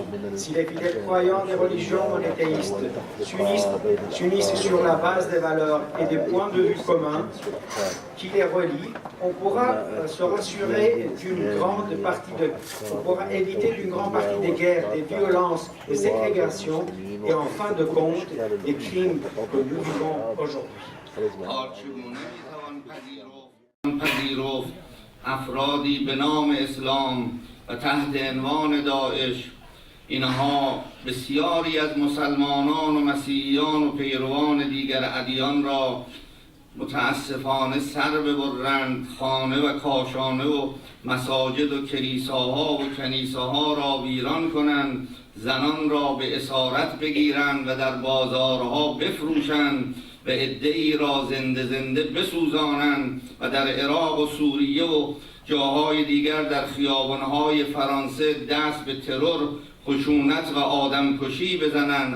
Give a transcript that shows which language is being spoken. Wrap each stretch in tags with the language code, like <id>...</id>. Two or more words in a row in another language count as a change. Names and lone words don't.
<fr>Si les fidèles croyants des religions monothéistes s'unissent sur la base des valeurs et des points de vue communs qui les relient, on pourra se rassurer d'une grande partie on pourra éviter d'une grande partie des guerres, des violences, des ségrégations et en fin de compte des crimes que nous vivons aujourd'hui.</fr> <fa>افرادی به نام اسلام و تحت عنوان داعش اینها بسیاری از مسلمانان و مسیحیان و پیروان دیگر ادیان را متاسفانه سر ببرند، خانه و کاشانه و مساجد و کلیساها و کنیسه‌ها را ویران کنند، زنان را به اسارت بگیرند و در بازارها بفروشند و عده‌ای را زنده زنده بسوزانند و در عراق و سوریه و جاهای دیگر در خیابانهای فرانسه دست به ترور، خشونت و آدمکشی بزنند.</fa>